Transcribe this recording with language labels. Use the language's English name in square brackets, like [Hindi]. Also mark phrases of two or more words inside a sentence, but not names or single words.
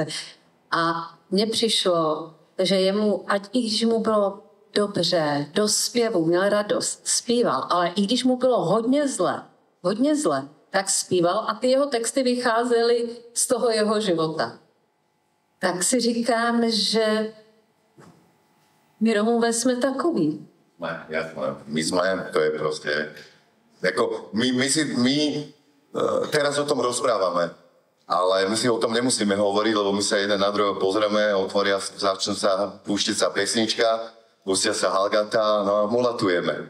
[Czech] A mně přišlo, že jemu, ať i když mu bylo dobře, do zpěvu, měl radost, zpíval, ale i když mu bylo hodně zle, tak zpíval a ty jeho texty vycházely z toho jeho života. Tak si říkám, že my Romové jsme takoví. [Slovak] My sme, to je proste, ako my teraz o tom rozprávame, ale my si o tom nemusíme hovoriť, lebo my sa jeden na druhého pozrieme, začnú sa, púštiť sa pesnička, pustia sa Halgata, no a mulatujeme.